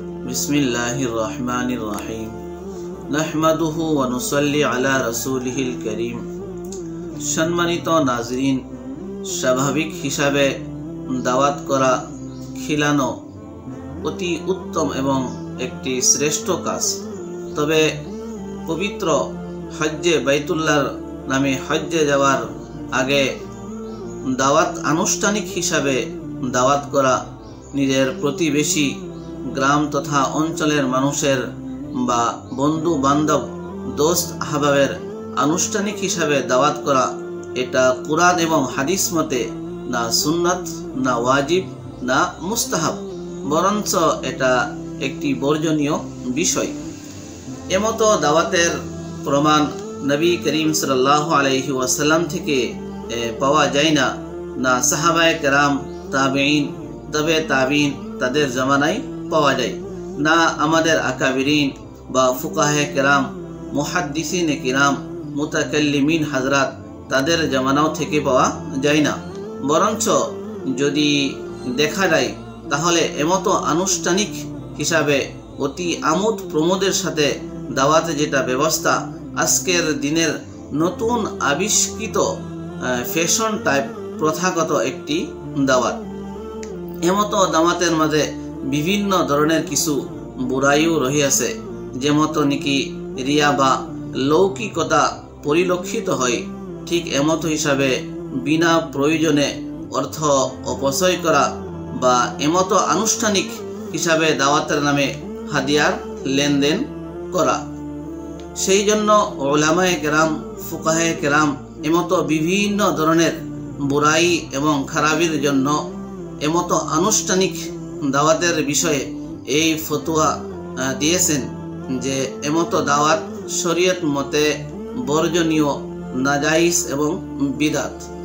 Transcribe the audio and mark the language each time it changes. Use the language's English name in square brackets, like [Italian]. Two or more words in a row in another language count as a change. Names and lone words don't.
[Arabic] بسم الله الرحمن الرحيم نحمده ونصلي على رسوله الكريم. [Bangla] সম্মানিত নাজরীন, স্বাভাবিক হিসাবে দাওয়াত করা খিলানো অতি উত্তম এবং একটি শ্রেষ্ঠ কাজ। তবে পবিত্র হজ্জে বাইতুল্লাহর নামে হজ্জে যাওয়ার আগে দাওয়াত আনুষ্ঠানিক হিসাবে দাওয়াত করা নিজের প্রতিবেশী গ্রাম তথা অঞ্চলের মানুষের বা বন্ধু বান্ধব দোস্ত আহবাবের আনুষ্ঠানিক হিসাবে দাওয়াত করা এটা কুরআন এবং হাদিস মতে না সুন্নত না ওয়াজিব না মুস্তাহাব, বরং এটা একটি বর্জনীয় বিষয়। এমতো দাওয়াতের প্রমাণ নবী করীম [Arabic] صلى الله عليه وسلم [Bangla] থেকে পাওয়া যায় না সাহাবায়ে কেরাম তাবেঈন তাবে তাবেঈন তাদের জমানায় পাওয়া যায় না আমাদের আকাবিরীন বা ফুকাহায়ে কেরাম মুহাদ্দিসীনে কেরাম মুতাকাল্লিমীন হজরাত তাদের জমানাও থেকে পাওয়া যায় না। বরং যদি দেখা যায় তাহলে এমতো আনুষ্ঠানিক হিসাবে অতি আমোদ প্রমোদের সাথে দাওয়াতে যেটা ব্যবস্থা আজকের দিনের নতুন আবিষ্কৃত ফ্যাশন টাইপ প্রথাগত একটি দাওয়াত। এমতো দাওয়াতের মাঝে বিভিন্ন ধরনের কিছু বুরাইও রহি আছে, যেমতো নিকি রিয়া বা লৌকিকতা পরিলক্ষিত হয়। ঠিক এমতো হিসাবে বিনা প্রয়োজনে অর্থ অপচয় করা বা এমতো আনুষ্ঠানিক হিসাবে দাওয়াতের নামে হাদিয়ার লেনদেন করা। সেই জন্য উলামায়ে কেরাম ফুকাহায়ে কেরাম এমতো বিভিন্ন ধরনের বুরাই এবং খারাবির জন্য এমতো আনুষ্ঠানিক দাওয়াতের বিষয়ে এই ফতোয়া দিয়েছেন যে এমতো দাওয়াত শরীয়ত মতে বর্জনীয়, নাজাইজ এবং বিদআত।